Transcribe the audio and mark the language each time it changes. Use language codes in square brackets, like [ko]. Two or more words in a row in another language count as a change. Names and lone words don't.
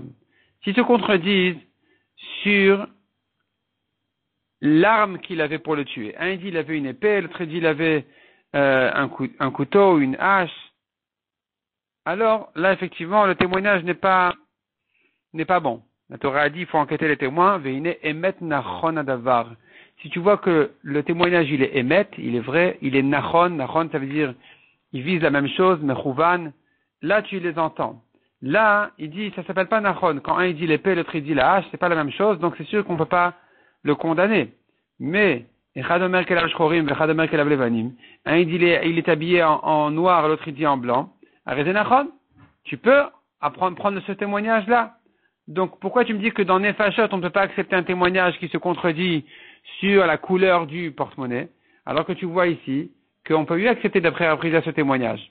[fr] S'ils se contredisent sur l'arme qu'il avait pour le tuer. Un dit il avait une épée, l'autre dit il avait un couteau, une hache. Alors là effectivement le témoignage n'est pas bon. La Torah a dit il faut enquêter les témoins. [he] והנה אמת נכון הדבר. [fr] Si tu vois que le témoignage il est emet, il est vrai, il est nachon. Nachon ça veut dire il vise la même chose, mechouvan. Là tu les entends. Là il dit ça s'appelle pas nachon. Quand un il dit l'épée, l'autre il dit la hache, c'est pas la même chose. Donc c'est sûr qu'on peut pas le condamner. [he] Mais אחד אומר כליו שחורים, אחד אומר כליו לבנים. [fr] Un il dit il est habillé en noir, l'autre il dit en blanc. Tu peux prendre ce témoignage-là. Donc, pourquoi tu me dis que dans Nefashot, on ne peut pas accepter un témoignage qui se contredit sur la couleur du porte-monnaie, alors que tu vois ici qu'on peut lui accepter d'après appris à ce témoignage?